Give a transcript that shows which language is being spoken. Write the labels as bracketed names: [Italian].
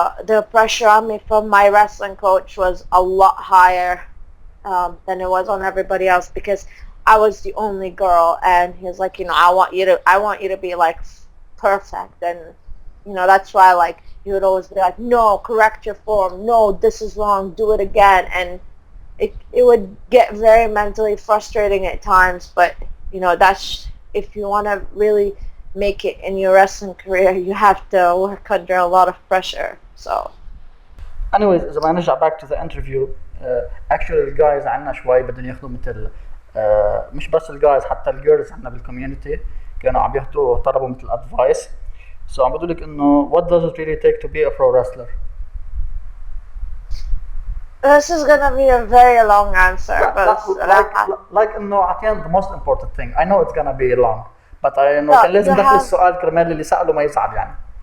[English] The pressure on me from my wrestling coach was a lot higher than it was on everybody else, because I was the only girl, and he was like, I want you to be like perfect, and that's why, like, he would always be like, no, correct your form, no, this is wrong, do it again. And it would get very mentally frustrating at times, but that's, if you want to really make it in your wrestling career, you have to work under a lot of pressure. So [Arabic] anyways, إذا ما نرجع [English] back to the interview, [Arabic] actually الجايز عنا شوي بدهم ياخذوا مثل مش بس الجايز، حتى الجيرلز عنا بالكوميونتي كانوا عم ياخذوا طلبوا مثل advice. [English] So [Arabic] عم بقول لك إنه [English] what does it really take to be a pro wrestler? This is gonna be a very long answer, like [Arabic] إنه عطينا [English] the most important thing. I know it's gonna be long, but [Arabic] إنه كان لازم دخل السؤال كرمال اللي سأله ما يزعل يعني.